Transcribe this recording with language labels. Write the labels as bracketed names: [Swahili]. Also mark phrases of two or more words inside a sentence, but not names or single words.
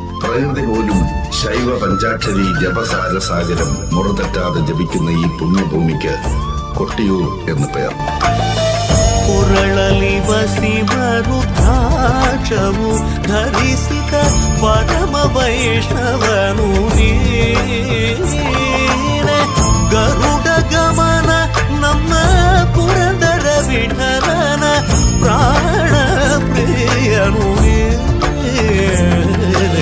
[Malayalam] പ്രകൃതി പോലും ശൈവ പഞ്ചാക്ഷരി ജപസാര സാഗരം മുറതെറ്റാതെ ജപിക്കുന്ന ഈ പുണ്യഭൂമിക്ക് കൊട്ടിയൂർ എന്ന് പേർ. [Kannada] ಪುರಳಲಿವಸಿಮರುದ್ರಾಕ್ಷವು ಧರಿಸಿದ ಪರಮ ವೈಷ್ಣವನು ನೀನೆ. ಗರುಡ ಗಮನ ನಮ್ಮ ಪುರಂದರ ವಿಠಲನ ಪ್ರಾಣ ಪ್ರಿಯನು ನೀನೆ.